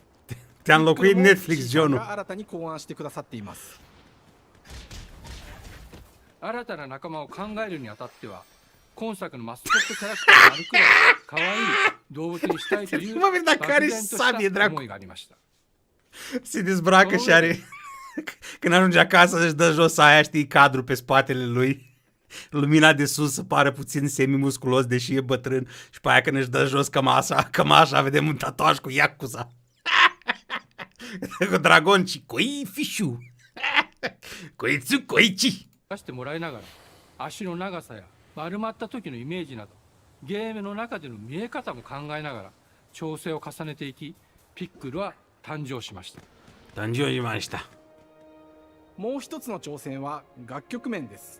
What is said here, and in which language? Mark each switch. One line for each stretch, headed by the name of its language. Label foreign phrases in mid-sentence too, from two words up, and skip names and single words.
Romanian: Te-a înlocuit Netflix, John.
Japanese: が新たに考案してくださっています。新たな仲間を考えるにあたっては、今作のマスコットキャラクターになるくらい可愛い動物にしたいという漠然とした思いがありました。
Romanian: Se dezbracă și are... Când ajunge acasă își dă jos aia, știi, cadru pe spatele lui. Lumina de sus să pară puțin semi-musculos, deși e bătrân. Și pe aia când își dă jos cămașa, vedem un tatuaj cu Yakuza. Cu dragon și Koifișu. Koitsu Koichi.
Japanese: 出してもらいながら、足の長さや丸まった時のイメージなど、ゲームの中での見え方も考えながら調整を重ねていき、ピックルは誕生しました。誕生しました。もう一つの挑戦は楽曲面です。